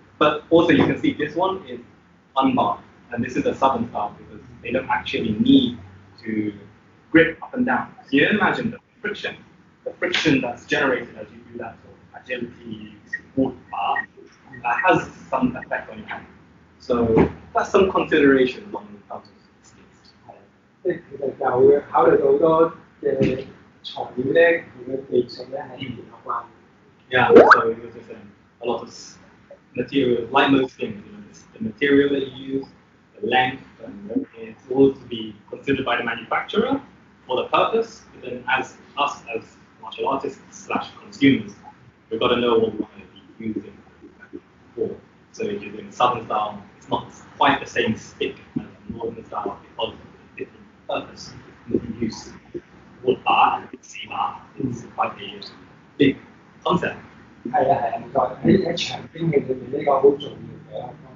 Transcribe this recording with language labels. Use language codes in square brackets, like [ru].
[en] But also you can see this one is unbarked, and this is a southern style because they don't actually need to grip up and down. So you imagine the friction that's generated as you do that sort of agility wood bar, that has some effect on your hand. So that's some consideration when it comes to sticks. [yue] 即係其實就會考慮到好多嘅材料咧，同嘅技術咧係有關。 [en] Yeah, so it was just a lot of material, like most things, the material that you use, the length, and it's all to be considered by the manufacturer for the purpose. But then as us as martial artists / consumers, we've got to know what we want to be using for. So if you're doing southern style, it's not quite the same stick as northern style because of the different purpose. If you use wood bar and sea bar, it's quite a big concept. [yue] 係啊，唔該。喺長兵嘅裏面呢個好重要嘅。